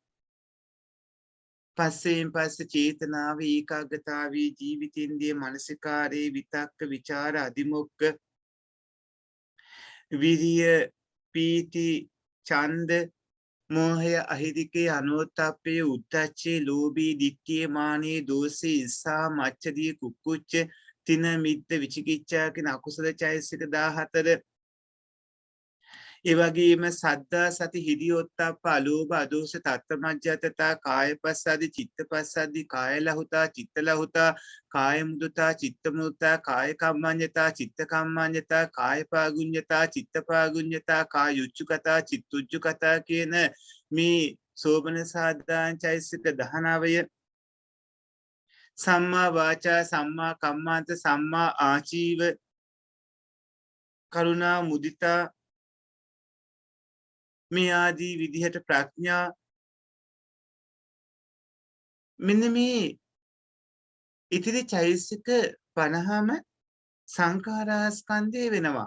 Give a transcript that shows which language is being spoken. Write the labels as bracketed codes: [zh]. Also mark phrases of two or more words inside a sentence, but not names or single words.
[si] පස්සෙන් පස්සේ චේතනාව, ඒකාග්‍රතාවී, ජීවිතින්ද්‍රිය, මානසිකාරේ, විතක්ක, ਵਿਚාර, අදිමොක්ඛ, විරිය, පීති, ඡන්ද, මෝහය, අහිරිකේ, අනෝත්ථප්පේ, උද්ධච්චේ, ලෝභී, දික්ඛේ, මානේ, දෝසේ, ඉස්සා, මච්චදී, කුක්කුච්ච, තින, මිද්ද, විචිකිච්ඡා කියන අකුසල චෛතසික 14. ඒ වගේම සද්දා, සති, හිරියොත්ප්ප, අලෝභ, අදෝස, තත්ත්වමජ්ජතතා, කායපස්සද්දි, චිත්තපස්සද්දි, කාය ලහුතා, චිත්ත ලහුතා, කාය මුදුතා, චිත්ත මුදුතා, කාය කම්මඤ්ඤතා, චිත්ත කම්මඤ්ඤතා, කාය පාගුඤ්ඤතා, චිත්ත පාගුඤ්ඤතා, කාය උච්චුකතා, චිත්ත උච්චුකතා කියන මේ සෝබන සාධාන් චෛතසික 19 සම්මා වාචා සම්මා කම්මාන්ත සම්මා ආජීව කරුණා මුදිතා මේ ආදී විදිහට ප්‍රඥා මෙන්න මේ ඉතිරි චෛතසික 50ම සංඛාරාස්කන්ධය වෙනවා.